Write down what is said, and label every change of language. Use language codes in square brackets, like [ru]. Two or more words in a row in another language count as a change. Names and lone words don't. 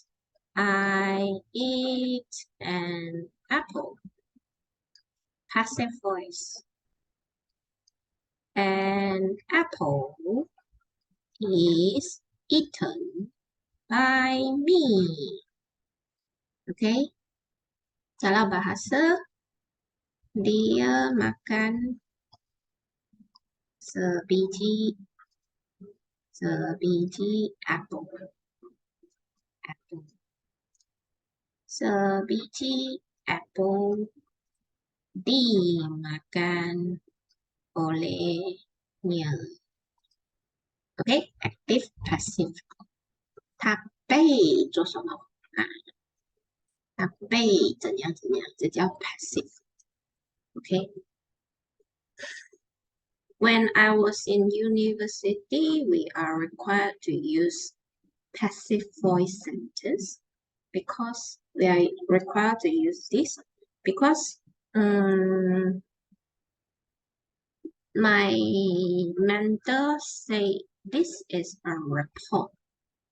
[en] I eat an apple. Passive voice. An apple is eaten by me. [ms] Okay. Salah bahasa. Dia makan sebiji apple. Sebiji apple dimakan olehnya. [en] Okay, active, passive. [zh] 他被做什么啊？他被怎样怎样，这叫 passive. [en] Okay. When I was in university, we are required to use passive voice sentence because we are required to use this because my mentor say this is a report.